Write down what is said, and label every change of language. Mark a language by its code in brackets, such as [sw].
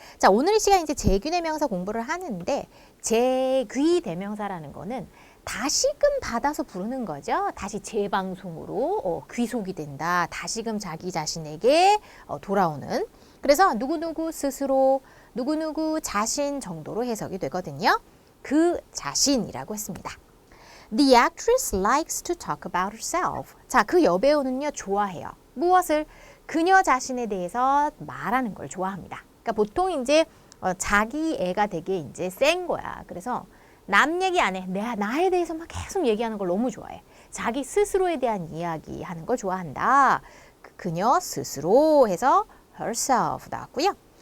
[ko] 자, 오늘 이 시간 이제 제귀대명사 공부를 하는데 제귀대명사라는 거는 다시금 받아서 부르는 거죠. 다시 재방송으로 귀속이 된다. 다시금 자기 자신에게 돌아오는. 그래서 누구누구 스스로, 누구누구 자신 정도로 해석이 되거든요. 그 자신이라고 했습니다. [en] The actress likes to talk about herself. [ko] 자, 그 여배우는요, 좋아해요. 무엇을? 그녀 자신에 대해서 말하는 걸 좋아합니다. 그러니까 보통 이제 자기 애가 되게 이제 센 거야. 그래서 남 얘기 안 해. 나에 대해서 막 계속 얘기하는 걸 너무 좋아해. 자기 스스로에 대한 이야기 하는 걸 좋아한다. 그녀 스스로 해서 herself 나왔고요.